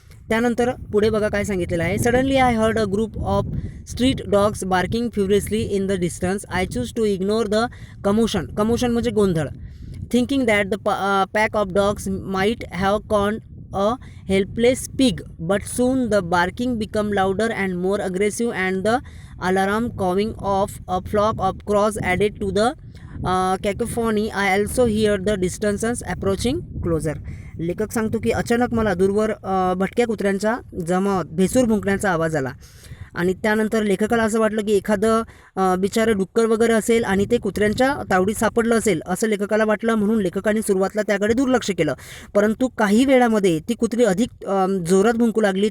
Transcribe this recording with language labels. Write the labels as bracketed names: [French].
[Marathi] त्यानंतर पुढे बघा काय सांगितलेलं आहे. [English] Suddenly I heard a group of street dogs barking furiously in the distance. I choose to ignore the commotion [Marathi] म्हणजे गोंधळ. [English] Thinking that the pack of dogs might have caught a helpless pig, but soon the barking became louder and more aggressive, and the alarm cawing of a flock of crows added to the cacophony. I also heard the distances approaching closer. [Marathi] लेखक सांगतो की अचानक मला दूरवर भटक्या कुत्र्यांचा जमावात भेसूर भुंकण्याचा आवाज आला आणि त्यानंतर लेखकाला असं वाटलं की एखादं बिचारं डुक्कर वगैरे असेल आणि ते कुत्र्यांच्या तावडीत सापडलं असेल असं लेखकाला वाटलं. म्हणून लेखकाने सुरुवातीला त्याकडे दुर्लक्ष केलं, परंतु काही वेळामध्ये ती कुत्री अधिक जोरात भुंकू लागली.